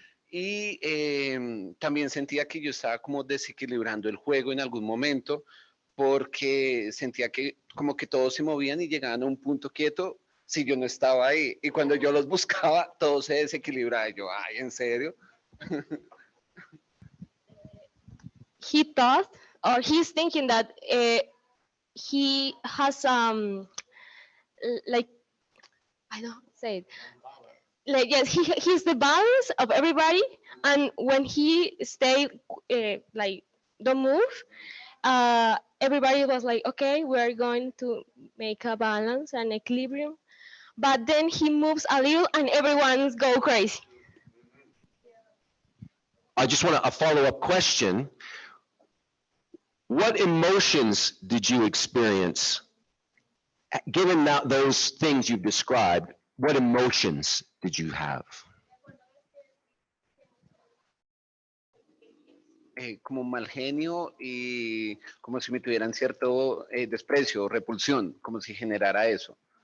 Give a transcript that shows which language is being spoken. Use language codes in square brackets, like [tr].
[es] Y también sentía que yo estaba como desequilibrando el juego en algún momento, porque sentía que como que todos se movían y llegaban a un punto quieto si yo no estaba ahí. Y cuando yo los buscaba, todo se desequilibraba. Y yo, ay, ¿en serio? [en] He thought, or he's thinking that he has like, I don't say it. Like, yes, he's the balance of everybody, and when he stay like don't move, everybody was like, okay, we're going to make a balance and equilibrium, but then he moves a little and everyone's go crazy. I just want a follow-up question. What emotions did you experience? Given those things you've described, what emotions did you have? [es] Como mal genio y como si me tuvieran cierto desprecio o repulsión, como si generara eso.